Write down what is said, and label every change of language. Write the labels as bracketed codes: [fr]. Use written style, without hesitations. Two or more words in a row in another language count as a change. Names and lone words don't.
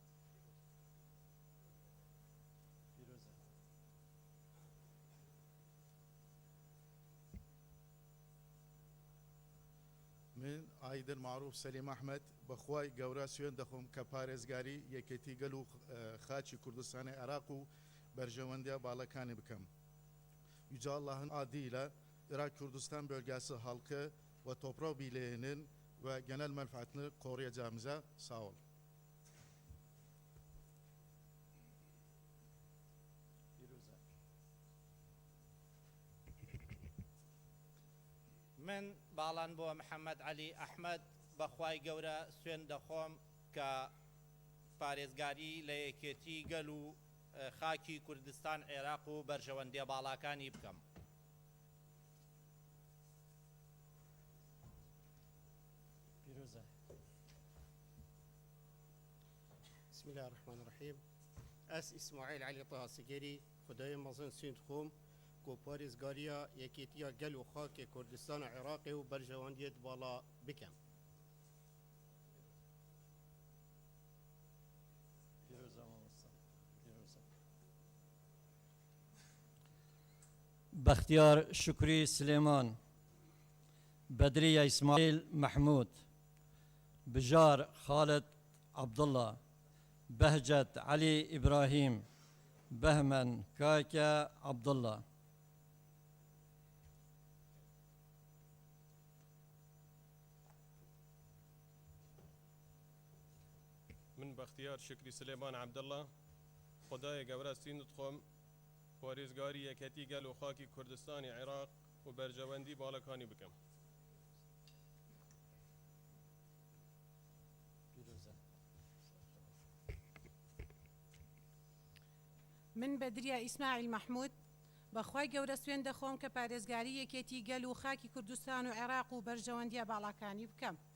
[ckb] من ئایدن معروف سەلیم ئەحمەد بەخوای گەورە سوێن دەخۆم کە پارێزگاری یەکێتی گەل و خاچی کوردستانی عێراق و بەرژەوەندیە باڵەکانی بکەم. [tr] Yüce Allah'ın adıyla Irak Kürdistan bölgesi halkı ve toprağı birliğinin ve genel menfaatini koruyacağımıza sağ ol. [ckb] من باڵان بۆ محەممەد علی ئەحمەد بەخوای گەورە سوێن دەخۆم کە پارێزگاری لە یەکێتی گەل و خاکی کوردستان عێراق و بەرژەوەندیە باڵاکانی بکەم. [ar] بسم الله الرحمن الرحيم. [ku] أس إسماعيل علي طه سجري خدای مازن سوێن دخۆم کو پارێزگاریە یەکێتیە گەل و خاکی کوردستان عێراقی و بەرژەوەندیەت باڵا بکەم. بختیار شکری سليمان، بدرية إسماعيل محمود، بجار خالد عبد الله، بهجت علي إبراهيم، بهمن كاكا عبد الله. من بختیار شکری سلیمان عبدالله خدای گەورە سین دخۆم پارێزگاری یەکەتی گەل و خاکی کوردستانی عێراق و بەرژەوەندی باڵەکانی بکەم. [ckb] من بەدریە ئیسماعیل محمود بەخوای گەورە سوێن دەخۆم کە پارێزگاری یەکێتی گەل و خاکی کوردستان و عێراق و بەرژەوەندیە باڵاکانی بکەم.